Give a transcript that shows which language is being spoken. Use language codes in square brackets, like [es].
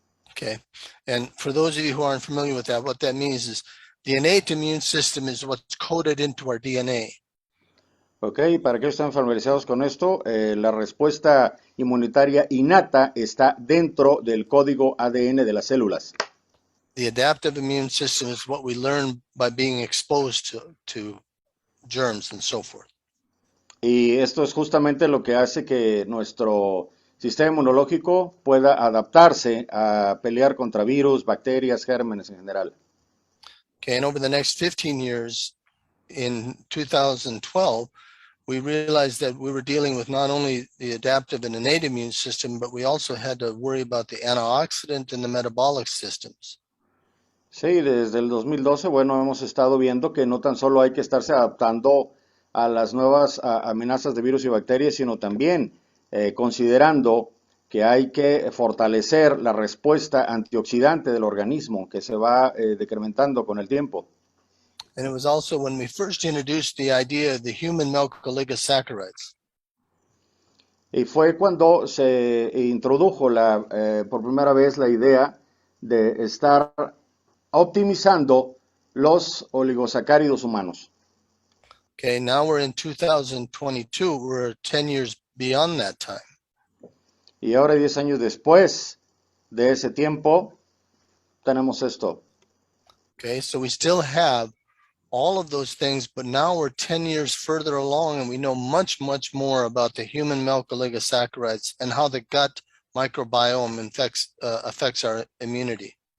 [en] Okay, and for those of you who aren't familiar with that, what that means is the innate immune system is what's coded into our DNA. [es] Ok, para que estén familiarizados con esto, la respuesta inmunitaria innata está dentro del código ADN de las células. [en] The adaptive immune system is what we learn by being exposed to germs and so forth. [es] Y esto es justamente lo que hace que nuestro sistema inmunológico pueda adaptarse a pelear contra virus, bacterias, gérmenes en general. [en] Okay, and over the next 15 years, in 2012, we realized that we were dealing with not only the adaptive and innate immune system, but we also had to worry about the antioxidant and the metabolic systems. [es] Sí, desde el 2012, bueno, hemos estado viendo que no tan solo hay que estarse adaptando a las nuevas amenazas de virus y bacterias, sino también considerando que hay que fortalecer la respuesta antioxidante del organismo, que se va decrementando con el tiempo. [en] And it was also when we first introduced the idea of the human milk oligosaccharides. [es] Y fue cuando se introdujo por primera vez la idea de estar optimizando los oligosacáridos humanos. [en] Okay, now we're in 2022, we're 10 years beyond that time. [es] Y ahora 10 años después de ese tiempo, tenemos esto. [en] Okay, so we still have all of those things, but now we're 10 years further along and we know much, much more about the human milk oligosaccharides and how the gut microbiome affects our immunity.